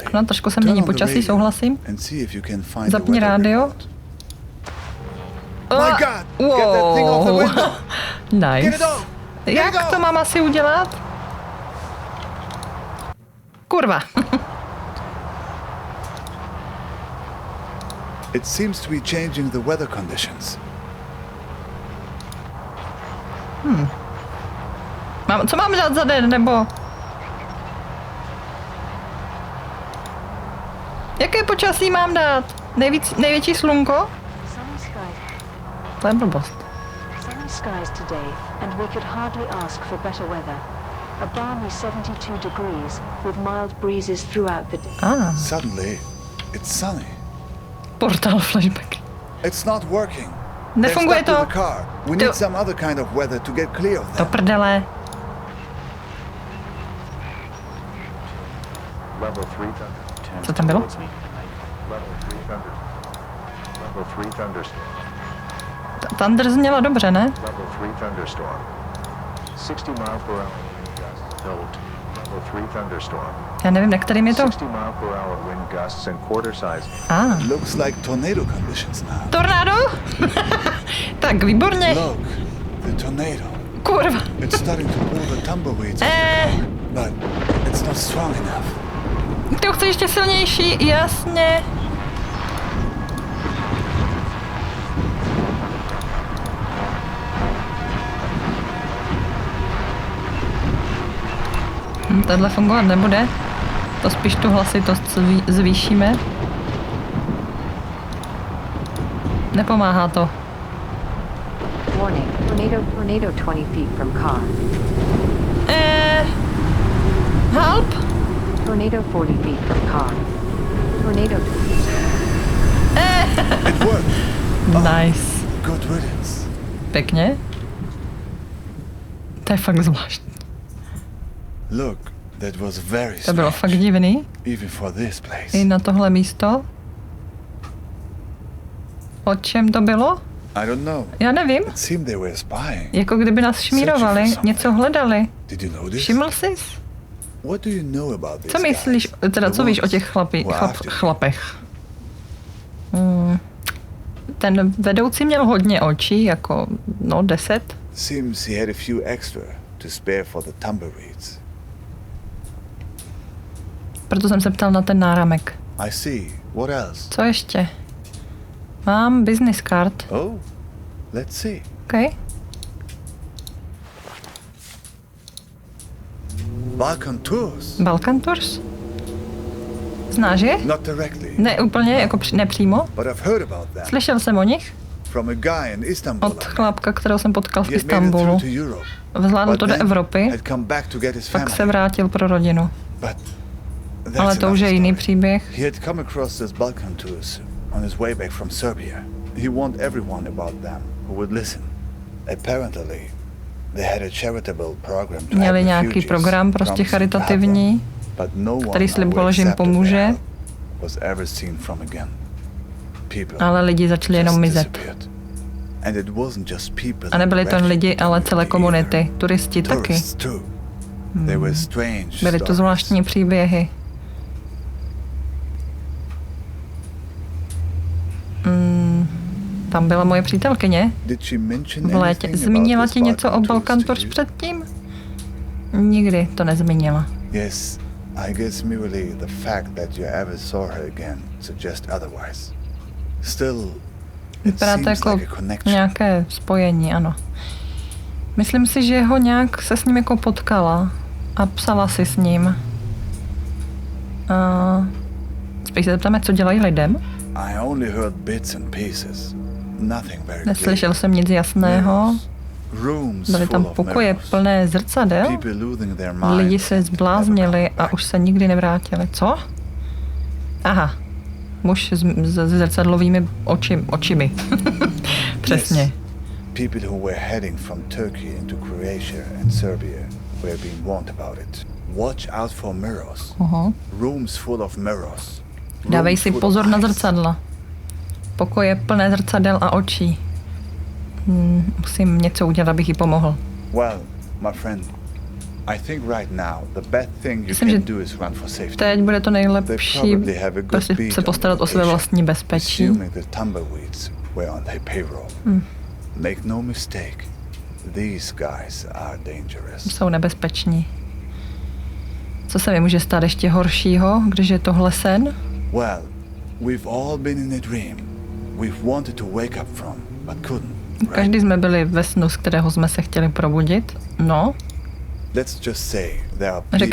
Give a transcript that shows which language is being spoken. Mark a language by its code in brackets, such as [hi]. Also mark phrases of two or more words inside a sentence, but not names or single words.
[cs] No, trošku se [en] Turn [cs] mění [en] on the [cs] počasí, [en] radio [cs] souhlasím. [en] And see if you can find [cs] Zapni [en] the weather [cs] rádio. [en] report. My God! Get that thing off the window! Get it Nice. off! Get it [cs] Jak [en] off! [cs] to mám asi udělat? Kurva. [en] It seems to be changing the weather conditions. [cs] Co mám dělat za den, nebo? Jaké počasí mám dát? Největší slunko? [en] Sunny skies. [cs] To je blbost. [en] Sunny skies today, and we could hardly ask for better weather. A balmy 72 degrees, with mild breezes throughout the day. Suddenly, it's sunny. [cs] Portál flashback. [en] It's not working. [cs] Nefunguje [en] They're [cs] to. [en] stuck with the car. We [cs] To- [en] need some other kind of weather to get clear of [cs] Do [en] them. [cs] prdele. [en] Level 3 [cs] Co tam bylo? [en] Level 3 thunderstorm. [cs] Thunder zněla dobře, ne? [en] Level 3 thunderstorm. 60 miles per hour. Note. Level 3 thunderstorm. [cs] Já nevím, na kterým je to. [en] 60 mile per hour wind gusts and quarter size. Looks like tornado conditions now. [cs] Tornádo? Tak, výborně. [en] Look, the tornado. [cs] Kurva. [en] It's starting to pull the tumbleweeds off the car, but it's not strong enough. [cs] Ty chceš ještě silnější, jasně. Tohle fungovat nebude. To spíš tu hlasitost zvýšíme. Nepomáhá to. [en] Warning, tornado 20 feet from car. Help? Tornado 40 feet from car. Tornado. It worked. Nice. Good riddance. [cs] Pěkně. To je fakt zvláštní. [en] Look, that was very [cs] To bylo [en] strange. [cs] fakt divný. [en] Even for this place. I [cs] na tohle místo. O čem to bylo? [en] I don't know. [cs] Já nevím. [en] It seemed they were spying. [cs] Jako kdyby nás šmírovali, něco hledali. [en] Did you notice? [cs] Všiml jsi? [en] What do you know about this? [cs] Co myslíš, teda co víš o těch chlapech? Ten vedoucí měl hodně očí, jako 10. [en] Seems he had a few extra to spare for the tumbleweeds. [cs] Proto jsem se ptal na ten náramek. [en] I see. What else? [cs] Co ještě? Mám [en] business card. Oh, let's see. OK. Balkan Tours. Balkan Tours? [cs] Znáš je? [en] Not directly, [cs] Ne úplně, jako nepřímo. [en] but I've heard about them. [cs] Slyšel jsem o nich. [en] From a guy in Istanbul. [cs] Od chlápka, kterého jsem potkal v [en] He had made it [cs] Istanbulu. [en] through to Europe, [cs] Vzládl [en] but [cs] to do [en] then [cs] Evropy, [en] had come back to get his [cs] pak se [en] family. [cs] vrátil pro rodinu. [en] But that's [cs] Ale to už [en] another [cs] je jiný [en] story. [cs] příběh. [en] He had come across this Balkan tours on his way back from Serbia. He warned everyone about them who would listen. Apparently, they had a charitable program to [cs] Měli [en] help [cs] nějaký [en] refugees, [cs] program prostě [en] promising to help [cs] charitativní, [en] them, but no one [cs] který sliboval, [en] who [cs] že jim [en] accepted [cs] pomůže. [en] their help was ever seen from again. People [cs] Ale lidi začali jenom [en] just [cs] mizet. [en] disappeared. And it wasn't just people [cs] A nebyli to jen lidi, ale celé [en] either. [cs] komunity. Turisti taky. [en] Tourists too. They were strange [cs] Byly to [en] stories. [cs] zvláštní příběhy. Tam byla moje přítelkyně [en] Did she mention [cs] v létě. [en] anything [cs] Zmínila [en] about [cs] ti [en] this [cs] něco o [en] Balkan [cs] Balkan [en] tours [cs] Tours [en] to you? [cs] předtím? Nikdy to nezmínila. [en] Yes, I guess merely the fact that you ever saw her again suggests otherwise. Still, it [cs] Vypadá to [en] seems [cs] jako [en] like a connection. [cs] nějaké spojení, ano. Myslím si, že ho nějak se s ním jako potkala a psala si s ním. Spíš se zeptáme, co dělají lidem. [en] I only heard bits and pieces. Nothing very [cs] Neslyšel jsem nic jasného. [en] Rooms [cs] Byly tam [en] full of [cs] pokoje [en] mirrors. [cs] plné zrcadel. [en] People losing their minds [cs] Lidi se [en] and [cs] zbláznili [en] never [cs] a [en] coming [cs] už se nikdy nevrátili. Co? Aha. Muž s zrcadlovými očimi. Přesně. [en] Yes. People who were heading from Turkey into Croatia and Serbia were being warned about it. Watch out for mirrors. Rooms full of mirrors. [cs] Dávej [en] Rooms [cs] si [en] full [cs] pozor [en] of [cs] na [en] eyes. [cs] zrcadla. Pokoje plné zrcadel a očí. Musím něco udělat, abych jí pomohl. [en] Well, my friend, I think right now the best thing you [cs] Myslím, že [en] can do is run for safety. [cs] Teď bude to [en] They [cs] nejlepší [en] probably have a good [cs] prostě [en] beat [cs] se [en] on [cs] postarat o své [en] location, vlastní bezpečí. assuming the tumbleweeds were on their payroll. Make no mistake, these guys are dangerous. [cs] Jsou nebezpeční. Co se mi může stát ještě horšího, když je tohle sen? [en] Well, we've all been in a dream. We've wanted to wake up from, but couldn't. Right? [cs] Každý jsme byli ve snu, z kterého jsme se chtěli probudit. No, [en] Let's just say there are people